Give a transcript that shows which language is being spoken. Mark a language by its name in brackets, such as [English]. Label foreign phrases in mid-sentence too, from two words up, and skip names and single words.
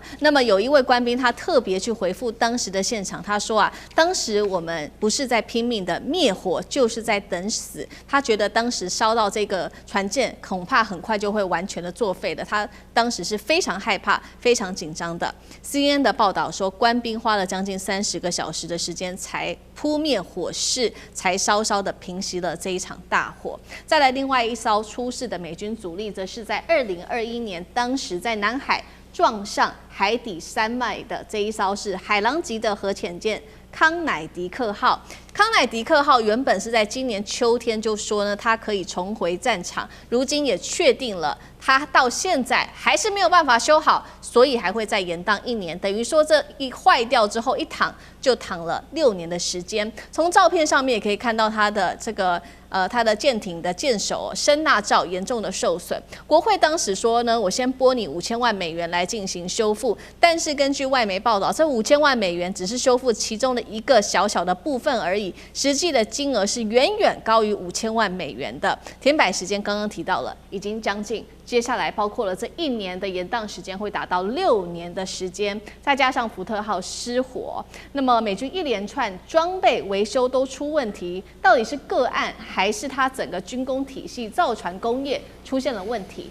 [Chinese] 那麼有一位官兵他特別去回復當時的現場，他說啊，當時我們不是在拼命的滅火，就是在等死。他覺得當時燒到這個船艦，恐怕很快就會完全的作廢的。他當時是非常害怕、非常緊張的。CNN 的報道說，官兵花了將近30個小時的時間才撲滅火勢，才稍稍的平息了這一場大火。再來，另外一艘出事的美軍主力，則是在2021年，當時在南海撞上海底山脈的這一艘是海狼級的核潛艦康乃狄克號。康乃狄克號原本是在今年秋天就說呢，它可以重回戰場，如今也確定了，它到現在還是沒有辦法修好，所以還會再延宕1年。等於說這一壞掉之後，一躺就躺了6年的時間。從照片上面也可以看到它的這個它的艦艇的艦首声納罩嚴重的受損。國會當時說呢，我先撥你5000萬美元來進行修復，但是根據外媒報道，這5000萬美元只是修復其中的一個小小的部分而已。實際的金額是遠遠高於5000萬美元的。填擺時間剛剛提到了，已經將近，接下來包括了這1年的延宕時間會達到6年的時間，再加上福特號失火，那麼美軍一連串裝備維修都出問題，到底是個案還是它整個軍工體系造船工業出現了問題？